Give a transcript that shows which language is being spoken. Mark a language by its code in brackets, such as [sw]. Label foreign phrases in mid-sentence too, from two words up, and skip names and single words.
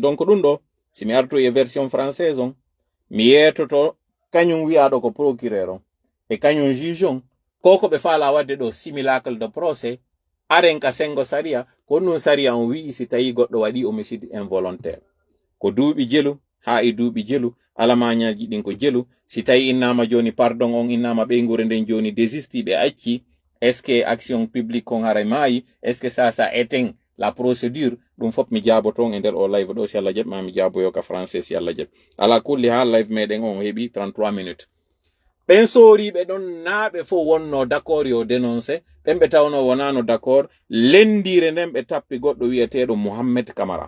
[ff] Donc ɗum ɗo si mi arto e [fr] version française [ff] on mi yetoto kañum wi'aɗo ko procureur on e kañum juge on koko ɓe faala wadde ɗo [fr] simulacre de [ff] procès aren ka sengo saria ko non saria on wi'i si tawi goɗɗo waɗi [fr] homicide involontaire [ff] ko duuɓi jelu ha e duuɓi jelu alamañaji ɗin ko jelu si tawi innama joni pardon on innama ɓeygure nden joni désisti ɓe acci [fr] est ce que action publique [ff] kon haray maayi [fr] est ce que ça éteint la procédure [ff] ɗum fof mi jaabo ton e nder o live ɗo si Allah jaɓi ma mi jaaboyo ka français si Allah jaɓi ala kulli ha live meɗen on heeɓi 33 minutes. ɓen sooriɓe ɗon naaɓe fof wonno d' accord yo dénoncé ɓen ɓe tawno wonano d' accord lendire nden ɓe tappi goɗɗo wiyeteɗo Mohamed Camara.